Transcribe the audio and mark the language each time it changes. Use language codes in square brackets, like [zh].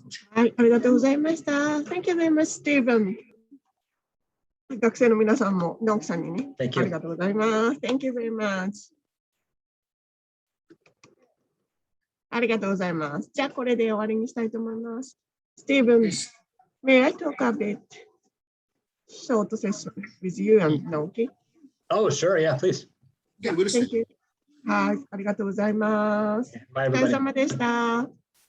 [ja] はい、ありがとうございました。 [en] Thank you very much, Stephen。 [ja] 学生の皆さんも直樹さんにね、ありがとうございます。 [en] Thank you very much。 [ja] ありがとうございます。じゃあ、これで終わりにしたいと思います。 [en] Stephen, may I talk a bit short session with you and Naoki? Oh, sure. Yeah, please. Yeah, we'll Thank you. [ja] はい、ありがとうございます。お疲れ様でした。